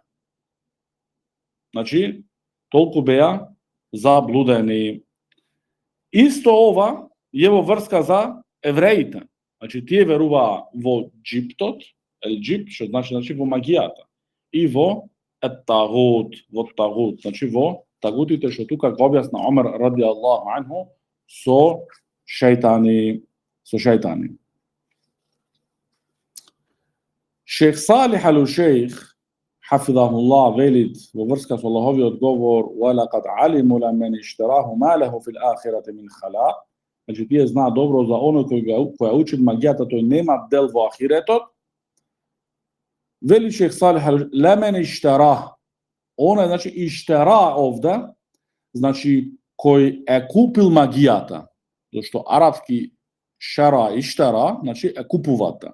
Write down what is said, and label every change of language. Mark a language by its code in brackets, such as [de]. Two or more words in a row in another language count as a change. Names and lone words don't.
[mk] Значи, толку беа заблудени. Исто ова е во врска за евреите. Значи, тие веруваа во джиптот, джипт, што значи во магијата, и во тагут, значи во тагутите што тука го објасна Омер [ar] رضي الله عنه [mk] со шејтани. [ar] Шејх Салих ал-Шејх Хафидахуллах [mk] велит во врска со Аллаховиот говор [ar] وَلَقَدْ عَلِمُوا لَمَنِ اشْتَرَاهُ مَا لَهُ فِي الْآخِرَةِ مِنْ خَلَاقٍ. [mk] Значи тие знаат добро за оној кој учи магијата, тој нема дел во ахиретот. Вели Шејх Салих [ar] لمن اشترى. [mk] Она значи иштара овде, значи кој е купил магијата. Зашто арапски шара иштара, значи е купувате.